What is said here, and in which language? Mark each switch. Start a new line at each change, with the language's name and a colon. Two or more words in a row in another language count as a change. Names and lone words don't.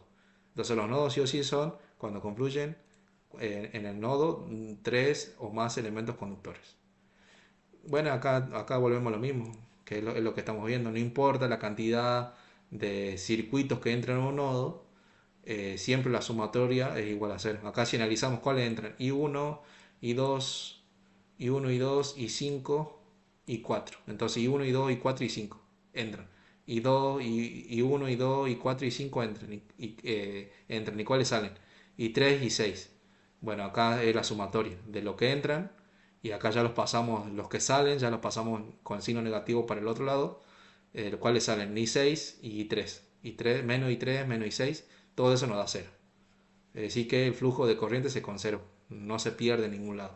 Spanish: Entonces los nodos sí o sí son cuando confluyen en el nodo tres o más elementos conductores. Bueno, acá volvemos a lo mismo, que es lo que estamos viendo. No importa la cantidad de circuitos que entran en un nodo, siempre la sumatoria es igual a cero. Acá si analizamos cuáles entran, I1, I2, I1, I2, I5 y 4. Entonces I1, I2, I4 y 5 entran. I2, I1, I2, I4 y 5 entran. Entran. ¿Y cuáles salen? I3 y 6. Bueno, acá es la sumatoria de lo que entran y acá ya los pasamos, los que salen, ya los pasamos con signo negativo para el otro lado, los cuales salen I6 y I3. I3 menos I3 menos I6, todo eso nos da cero. Es decir, que el flujo de corriente se conserva, no se pierde en ningún lado.